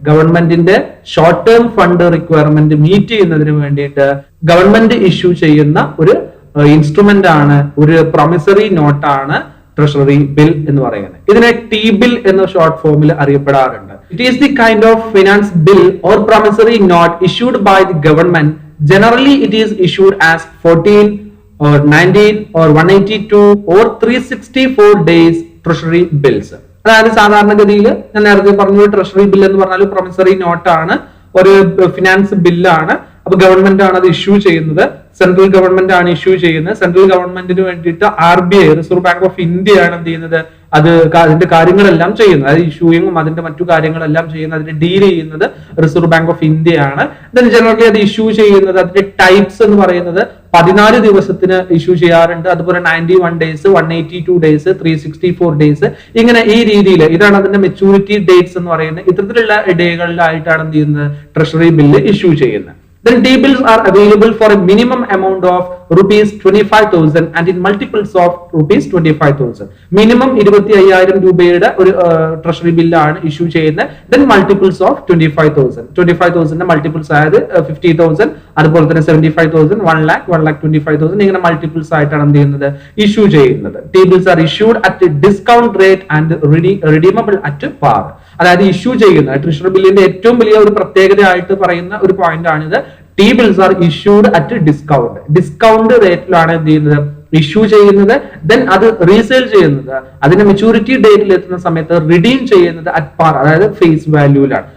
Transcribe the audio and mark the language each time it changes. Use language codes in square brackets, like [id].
[ml] ഗവൺമെന്റിന്റെ short term fund requirement meet ചെയ്യുന്നതിന് വേണ്ടിയിട്ട് ഗവൺമെന്റ് ഇഷ്യൂ ചെയ്യുന്ന ഒരു ഇൻസ്ട്രുമെന്റ് ആണ്, ഒരു പ്രൊമിസറി നോട്ടാണ് ട്രഷറി ബിൽ എന്ന് പറയുന്നത്. ഇതിനെ ടി ബിൽ എന്ന ഷോർട്ട് ഫോമിൽ അറിയപ്പെടാറുണ്ട്. [en] It is the kind of finance bill or promissory note issued by the government. Generally, it is issued as 14 or 19 or 182 or 364 days treasury bills. [ml] അതായത് സാധാരണഗതിയിൽ ഞാൻ നേരത്തെ പറഞ്ഞ ട്രഷറി ബിൽ എന്ന് പറഞ്ഞാൽ പ്രൊമിസറി നോട്ടാണ്, ഒരു ഫിനാൻസ് ബില്ലാണ്. അപ്പൊ ഗവൺമെന്റ് ആണ് അത് ഇഷ്യൂ ചെയ്യുന്നത്, സെൻട്രൽ ഗവൺമെന്റ് ആണ് ഇഷ്യൂ ചെയ്യുന്നത്. സെൻട്രൽ ഗവൺമെന്റിന് വേണ്ടിയിട്ട് RBI, reserve bank of India ആണ് എന്ത് ചെയ്യുന്നത്? അത് അതിന്റെ കാര്യങ്ങളെല്ലാം ചെയ്യുന്നത്, അതായത് ഇഷ്യൂയിങ്ങും അതിന്റെ മറ്റു കാര്യങ്ങളെല്ലാം ചെയ്യുന്നത്, അതിന്റെ ഡീൽ ചെയ്യുന്നത് റിസർവ് ബാങ്ക് ഓഫ് ഇന്ത്യ ആണ്. ദെൻ ജനറലി അത് ഇഷ്യൂ ചെയ്യുന്നത്, അതിന്റെ ടൈപ്സ് എന്ന് പറയുന്നത് 14 ദിവസത്തിന് ഇഷ്യൂ ചെയ്യാറുണ്ട്. അതുപോലെ 91 ഡേയ്സ്, 182 ഡേയ്സ്, 364 ഡേയ്സ്, ഇങ്ങനെ ഈ രീതിയിൽ ഇതാണ് അതിന്റെ മെച്ചൂരിറ്റി ഡേറ്റ്സ് എന്ന് പറയുന്നത്. ഇത്തരത്തിലുള്ള ഡേകളിലായിട്ടാണ് എന്ത് ചെയ്യുന്നത്? ട്രഷറി ബില്ല് ഇഷ്യൂ ചെയ്യുന്നത്. [en] Then T-bills are available for a minimum amount of rupees 25,000 and in multiples of rupees 25,000. [ml] Minimum 25,000 രൂപയുടെ ഒരു ട്രഷറി ബില്ലാണ് ഇഷ്യൂ ചെയ്യുന്നത്. [en] Then multiples of 25,000. [ml] 25,000 മൾട്ടിപ്പിൾസ് ആയത് 50,000, അതുപോലെ തന്നെ 75,000, 1 lakh, 1,25,000, ഇങ്ങനെ മൾട്ടിപ്പിൾസ് ആയിട്ടാണ് എന്ത് ചെയ്യുന്നത്? ഇഷ്യൂ ചെയ്യുന്നത്. [en] T-bills are issued at a discount rate and redeemable at par. [ml] അതായത് ഇഷ്യൂ ചെയ്യുന്ന ട്രഷറി ബില്ലിന്റെ ഏറ്റവും വലിയ ഒരു പ്രത്യേകതയായിട്ട് പറയുന്ന ഒരു പോയിന്റ് ആണിത്. [en] T bills are issued at discount. [ml] Discount റേറ്റിലാണ് എന്ത് ചെയ്യുന്നത്? ഇഷ്യൂ ചെയ്യുന്നത്. ദെൻ അത് റീസെയിൽ ചെയ്യുന്നത്, അതിന്റെ മെച്ചൂരിറ്റി ഡേറ്റിൽ എത്തുന്ന സമയത്ത് റിഡീം ചെയ്യുന്നത് അറ്റ് പാർ, അതായത് ഫേസ് വാല്യൂലാണ്.